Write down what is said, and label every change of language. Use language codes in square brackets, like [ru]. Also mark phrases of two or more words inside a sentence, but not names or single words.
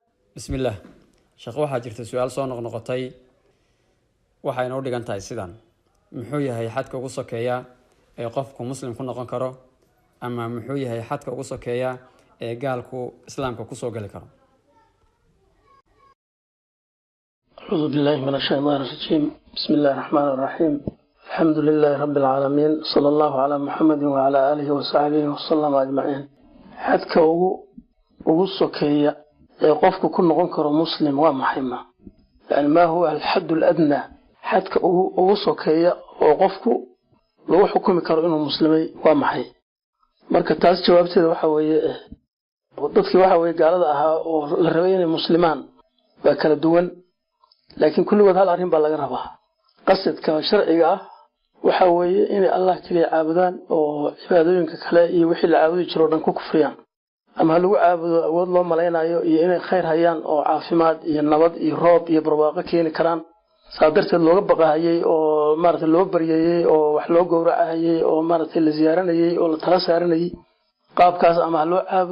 [ar] بسم الله [so] shaqo waxa jirta su'aal soo noqnoqotay waxa inoo dhigan tahay sidan muxuu yahay xadka ugu sokeeya ee qofku muslim ku noqon karo ama muxuu yahay xadka ugu sokeeya ee gaalku islaamka ku soo gali karo [ar] أعوذ بالله من الشيطان الرجيم بسم الله الرحمن الرحيم الحمد لله رب العالمين صلى الله على محمد وعلى آله وصحبه وسلم أجمعين حدك [so] ugu sokeeya ee qofku ku noqon karo muslim waa maxay [ar] يعني ما هو الحد الأدنى حدك [so] ugu sokeeya oo qofku lagu xukumi karo inuu muslimay waa maxay marka taas jawaabteeda waxa weeye dadkii waxa weeye gaalada ahaa oo la rabay inay muslimaan waa kala duwan laakiin kulligood hal arrin baa laga rabaa qasadka sharciga ah waxa weeye inay Allah kaliya caabudaan oo cibaadooyinka kale iyo wixii la caabudi jiro dhan ku kufriyaan ama lagu caabudo awood loo maleynayo iyo inay khayr hayaan oo caafimaad iyo nabad iyo roob iyo barwaaqo keeni karaan saadarteed looga baqaayay oo maartay loo bariyay oo wax loo gowracayay oo maartay la ziyaaranayay oo la tala saaranayay qaabkaas ama loo